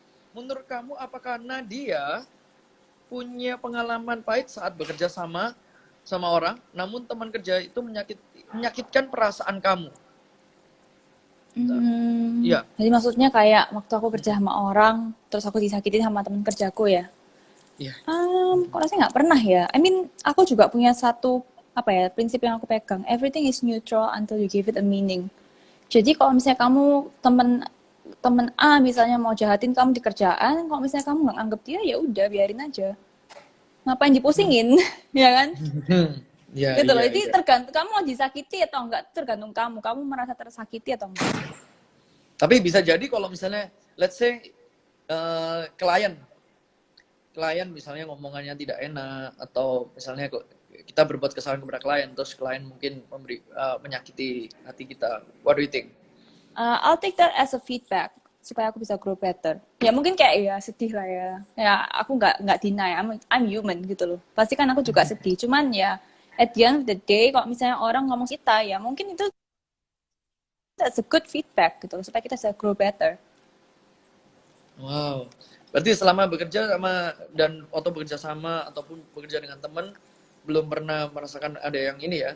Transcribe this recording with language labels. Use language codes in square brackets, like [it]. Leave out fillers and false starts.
[id] Menurut kamu apakah Nadia punya pengalaman pahit saat bekerja sama orang, namun teman kerja itu menyakitkan perasaan kamu? Iya. Jadi maksudnya kayak waktu aku kerja sama orang, terus aku disakitin sama teman kerjaku ya? Iya. Kok rasanya nggak pernah ya? Aku juga punya satu prinsip yang aku pegang. [en] Everything is neutral until you give it a meaning. [id] Jadi kalau misalnya kamu temen A misalnya mau jahatin kamu di kerjaan, kalau misalnya kamu nggak anggap dia, ya udah biarin aja. Ngapain dipusingin, ya kan? Gitu loh. Jadi tergantung kamu mau disakiti atau enggak, tergantung kamu merasa tersakiti atau enggak. Tapi bisa jadi kalau misalnya [en] let's say [id] klien misalnya ngomongannya tidak enak, atau misalnya kita berbuat kesalahan kepada klien, terus klien mungkin menyakiti hati kita. [en] What do you think? I'll take that as a feedback [id] supaya aku bisa [en] grow better. [id] Ya mungkin kayak ya sedih lah ya. Ya aku nggak deny, [en] I'm human [id] gitu loh. Pasti kan aku juga sedih. Cuman ya [en] at the end of the day, [id] kalau misalnya orang ngomong kita, ya mungkin itu [en] that's a good feedback [id] gitu loh, supaya kita bisa grow better. [en] Wow. [id] Berarti selama bekerja bekerja sama ataupun bekerja dengan teman, belum pernah merasakan ada yang ini ya.